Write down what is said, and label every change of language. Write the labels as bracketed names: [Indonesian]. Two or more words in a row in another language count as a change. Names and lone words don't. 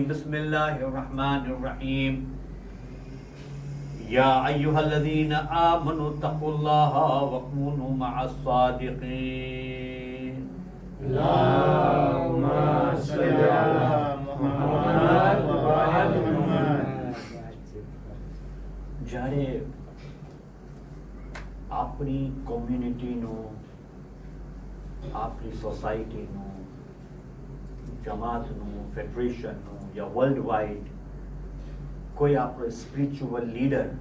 [Arabic] بسم الله الرحمن الرحيم. يا أيها الذين آمنوا اتقوا الله وكونوا مع الصادقين. اللهم صل على محمد وعلى محمد. [Gujarati] જ્યારે આપણી કોમ્યુનિટીનું, આપણી સોસાયટીનું, જમાતનું, ફેડરેશનનું યા [English] world wide [Gujarati] કોઈ આપણો [English] spiritual leader